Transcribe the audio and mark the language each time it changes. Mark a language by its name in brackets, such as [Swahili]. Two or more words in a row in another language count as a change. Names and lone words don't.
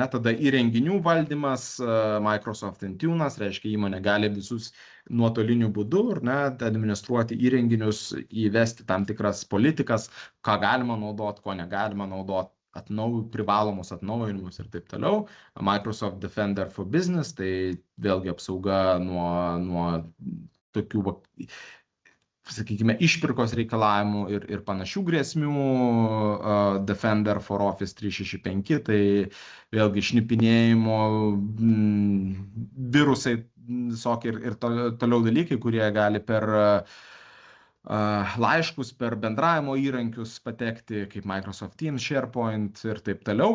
[Lithuanian] Tada įrenginių valdymas, Microsoft Intune'as, reiškia įmonė gali visus nuotoliniu būdu, ar ne, administruoti įrenginius, įvesti tam tikras politikas, ką galima naudoti, ko negalima naudoti, privalomus atnaujinimus ir taip toliau. Microsoft Defender for Business, tai vėlgi apsauga nuo tokių, sakykime, išpirkos reikalavimų ir panašių grėsmių. Defender for Office 365, tai vėlgi šnipinėjimo, virusai visokie ir toliau dalykai, kurie gali per laiškus, per bendravimo įrankius patekti, kaip Microsoft Teams, SharePoint ir taip toliau.